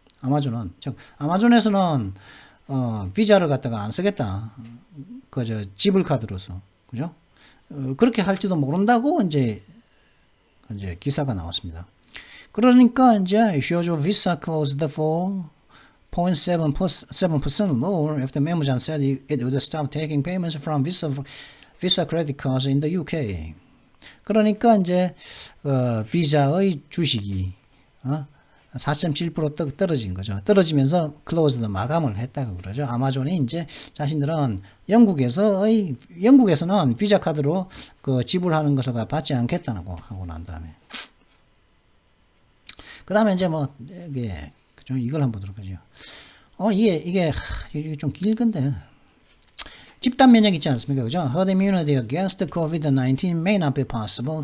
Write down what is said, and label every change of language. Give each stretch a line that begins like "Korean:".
Korean: 아마존은 즉 아마존에서는 비자를 갖다가 안 쓰겠다. 그저 지불카드로서 그죠? 그렇게 할지도 모른다고 이제 기사가 나왔습니다. 그러니까 이제
English: Shoujo Visa closed 4.7% lower after Amazon said it would stop taking payments from Visa credit cards in the UK.
Korean: 그러니까 이제 비자의 주식이 4.7% 떨어진 거죠. 떨어지면서 클로즈드 마감을 했다고 그러죠. 아마존이 이제 자신들은 영국에서는 비자 카드로 그 지불하는 것을 받지 않겠다고 하고 난 다음에 그 다음에 이제 뭐 이게 이걸 한번 보도록 하죠. 이게 좀 길건데 집단 면역 있지 않습니까? 그죠?
English: Herd immunity against COVID-19 may not be possible.